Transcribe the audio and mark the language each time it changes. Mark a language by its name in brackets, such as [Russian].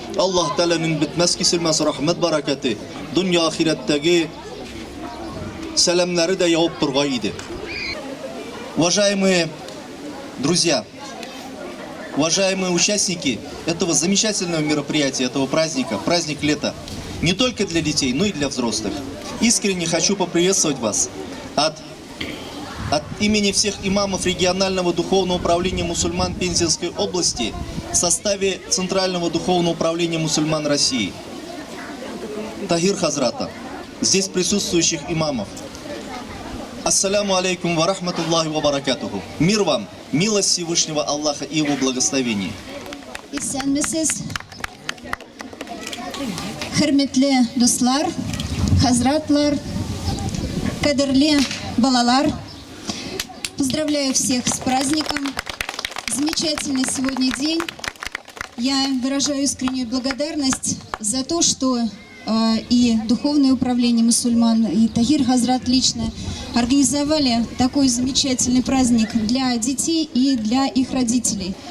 [Tatar] Allah Teala'nın bitmez kesilmez rahmet bereketi. Dünya ahiretteki selamları da yağıp durgaydı. [Russian] Уважаемые друзья, уважаемые участники этого замечательного мероприятия, этого праздника, праздник лета, не только для детей, но и для взрослых. Искренне хочу поприветствовать вас от имени всех имамов регионального духовного управления мусульман Пензенской области в составе Центрального духовного управления мусульман России. Тагир Хазрата, здесь присутствующих имамов. [Arabic] Ассаляму алейкум ва рахматуллахи ва баракатуху. [Russian] Мир вам, милость Всевышнего Аллаха и Его благословение. [Tatar] Исәнмесез, хөрмәтле дуслар, хазратлар, кадерле балалар. [Russian] Поздравляю всех с праздником. Замечательный сегодня день. Я выражаю искреннюю благодарность за то, что и Духовное управление мусульман, и Тагир Хазрат лично организовали такой замечательный праздник для детей и для их родителей.